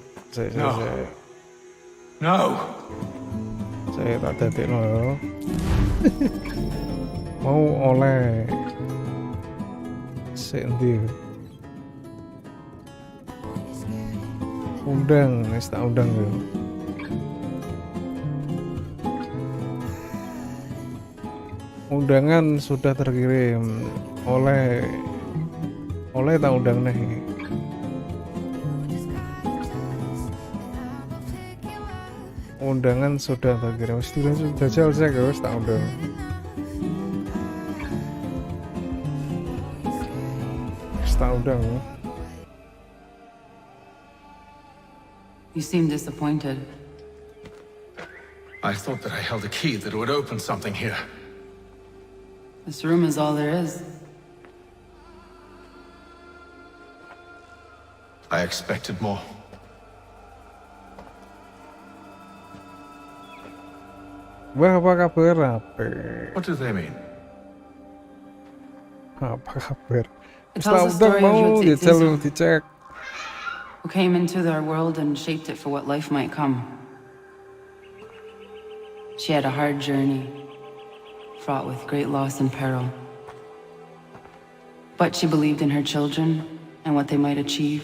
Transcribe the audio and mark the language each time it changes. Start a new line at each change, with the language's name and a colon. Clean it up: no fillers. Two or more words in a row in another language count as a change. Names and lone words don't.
English: No.
Javanese: Saya tak dedekno yo. Mau oleh sik ndi? Undang, wis tak undang yo.
Indonesian: Undangan sudah terkirim oleh tak undang nih. Undangan sudah terkirim. Sudah jajal saya guys tak undang. Tak undang.
English: You seem disappointed. I thought that I held a key that would open something here. This room is all there is. I expected more.
Indonesian: Wah, apa kabar?
English: What do they mean?
Indonesian: Apa kabar?
English: It tells the story
Indonesian: mau
English: of your
Indonesian: dicek.
English: Who came into their world and shaped it for what life might come. She had a hard journey, fraught with great loss and peril. But she believed in her children and what they might achieve.